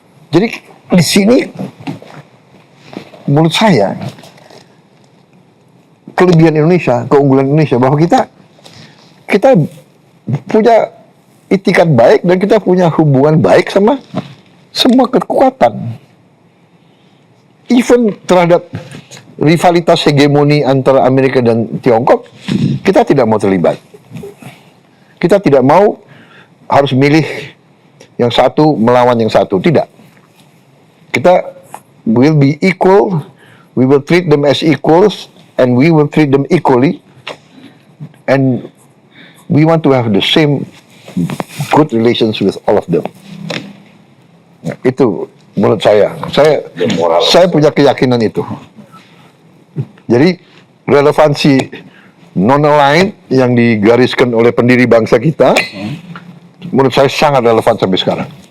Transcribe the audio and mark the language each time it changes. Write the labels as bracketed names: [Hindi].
[Indonesian] Jadi di sini menurut saya kelebihan Indonesia, keunggulan Indonesia, bahwa kita punya itikat baik dan kita punya hubungan baik sama semua kekuatan. Even terhadap rivalitas hegemoni antara Amerika dan Tiongkok, kita tidak mau terlibat. Kita tidak mau harus milih yang satu melawan yang satu, tidak. [English] Kita will be equal, we will treat them as equals, and we will treat them equally, and we want to have the same good relations with all of them. [Indonesian] Nah, itu menurut saya punya keyakinan itu. Jadi relevansi non-aligned yang digariskan oleh pendiri bangsa kita, menurut saya sangat relevan sampai sekarang.